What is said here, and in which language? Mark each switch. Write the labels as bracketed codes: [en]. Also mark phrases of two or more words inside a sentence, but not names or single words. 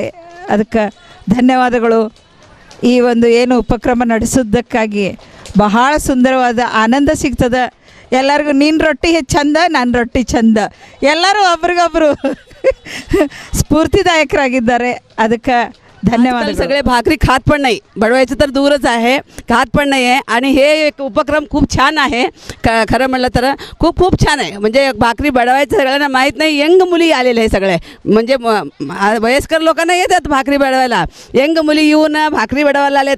[kn] ಅದಕ್ಕೆ ಧನ್ಯವಾದಗಳು. ಈ ಒಂದು ಏನು ಉಪಕ್ರಮ ನಡೆಸೋದಕ್ಕಾಗಿ ಬಹಳ ಸುಂದರವಾದ ಆನಂದ ಸಿಗ್ತದೆ ಎಲ್ಲರಿಗೂ. ನೀನು ರೊಟ್ಟಿ ಚಂದ, ನಾನು ರೊಟ್ಟಿ ಚಂದ, ಎಲ್ಲರೂ ಒಬ್ರಿಗೊಬ್ಬರು ಸ್ಫೂರ್ತಿದಾಯಕರಾಗಿದ್ದಾರೆ. ಅದಕ್ಕೆ धन्यवाद. [mr] आजकाल सगळे भाकरी खात पण नाही, बडवायचं तर दूरच आहे, खात पण नाही आहे. आणि हे एक उपक्रम खूप छान आहे. खरं म्हणलं तर खूप खूप छान आहे. म्हणजे भाकरी बडवायचं सगळ्यांना माहीत नाही. यंग मुली आलेले आहे सगळे, म्हणजे वयस्कर लोकांना येतात भाकरी बडवायला, यंग मुली येऊन भाकरी बडवायला आले तर.